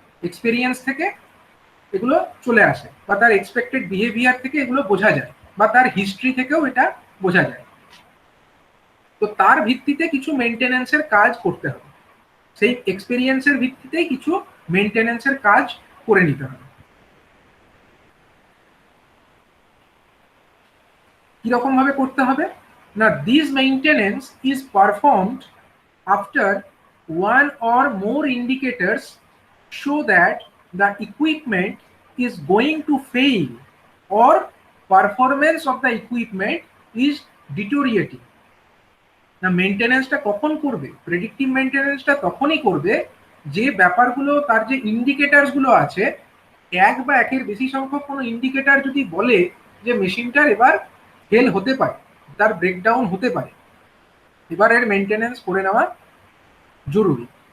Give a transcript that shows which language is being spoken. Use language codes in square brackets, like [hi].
[bn] Experience থেকে এগুলো চলে আসে, বা তার এক্সপেক্টেড বিহেভিয়ার থেকে এগুলো বোঝা যায়, বা তার হিস্ট্রি থেকেও এটা বোঝা যায়। তো তার ভিত্তিতে কিছু মেনটেনেন্সের কাজ করতে হবে, সেই এক্সপিরিয়েন্সের ভিত্তিতেই কিছু মেনটেনেন্সের কাজ করে নিতে হবে। কিরকম ভাবে করতে হবে না, [en] This maintenance is performed after one or more indicators show that the equipment is going to fail or performance of the equipment is deteriorating. [bn] না, মেইনটেনেন্সটা কখন করবে? প্রেডিক্টিভ মেইনটেনেন্সটা তখনই করবে যে ব্যাপারগুলো, তার যে ইন্ডিকেটার্স গুলো আছে, এক বা একের বেশি সংখ্যক কোনো ইন্ডিকেটার যদি বলে যে মেশিনটার এবার ফেল হতে পারে, তার ব্রেকডাউন হতে পারে, এবার এর মেইনটেনেন্স করে নেওয়া জরুরি।